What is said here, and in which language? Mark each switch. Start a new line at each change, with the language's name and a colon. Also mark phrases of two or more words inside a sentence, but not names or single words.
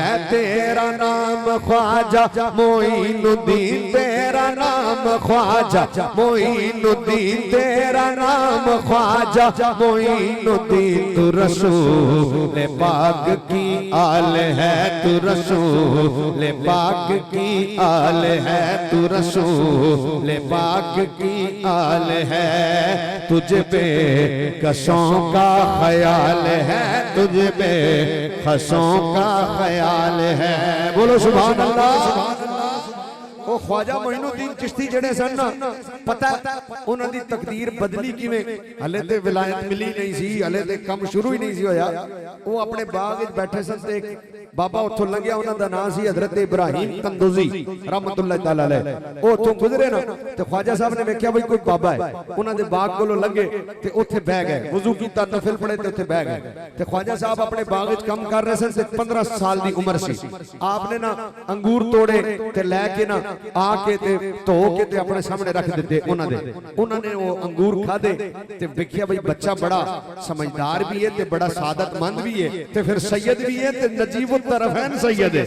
Urdu: تیرا نام خواجہ معین الدین، تیرا نام خواجہ معین الدین، تیرا نام خواجہ معین الدین، تو رسول پاک کی آل ہے، تو رسول پاک کی آل ہے، تو رسول پاک کی آل ہے. تجھ پہ کسوں کا خیال ہے، تجھ پہ خسوں کا خیال ہے.
Punjabi: بولو
Arabic: سبحان الله.
Punjabi: وہ خواجہ معین الدین چشتی جیہڑے سن ناں، پتا انہاں دی تقدیر بدلی کیویں? ہلے تے ولایت ملی نہیں سی، ہلے تے کم شروع ہی نہیں سی ہویا. وہ اپنے باغ وچ بیٹھے سن تے بابا اوتھوں لنگھیا، انہاں دا نام سی حضرت ابراہیم تندوزی
Arabic: رحمة الله تعالى عليه.
Punjabi: وہ اوتھوں گزرے ناں تے خواجہ صاحب نے ویکھیا بھائی کوئی بابا ہے، انہاں دے باغ کولوں لنگھے تے اوتھے بہہ گئے، وضو کیتا، نفل پڑھے تے اوتھے بہہ گئے. تے خواجہ صاحب اپنے باغ وچ کام کر رہے سن تے 15 سال دی عمر سی. آپنے ناں انگور توڑے تے لے کے ناں آ کے تے دھو کے تے اپنے سامنے رکھ دتے انہوں نے وہ انگور کھادے تے دیکھیا بھائی بچہ بڑا سمجھدار بھی ہے تے بڑا سعادتمند بھی ہے تے فیر سید بھی ہے تے نجیب الطرفین سید ہے.